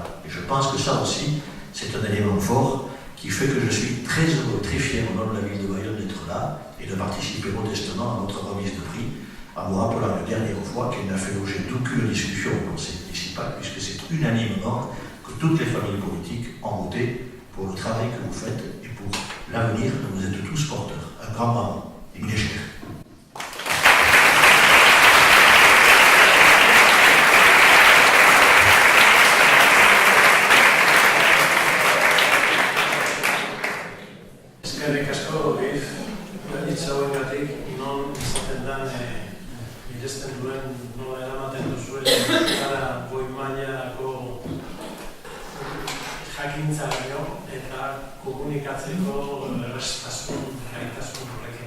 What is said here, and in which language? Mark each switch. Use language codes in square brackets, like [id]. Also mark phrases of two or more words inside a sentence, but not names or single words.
[fr] Et je pense que ça aussi, c'est un élément fort qui fait que je suis très heureux, très fier au nom de la ville de Bayonne d'être là et de participer modestement à votre remise de prix, en vous rappelant une dernière fois qu'elle n'a fait l'objet d'aucune discussion au conseil municipal, puisque c'est unanimement que toutes les familles politiques ont voté pour le travail que vous faites et pour l'avenir dont vous êtes tous porteurs. Un grand bravo. [eu] Emile Esker. Eskerrik asko, hitza hauengatik, non izaten dan miresten duen nola eramaten duzuen gara goi mailako jakintzaio eta komunikatzeko errestasun, gaitasun horrekin.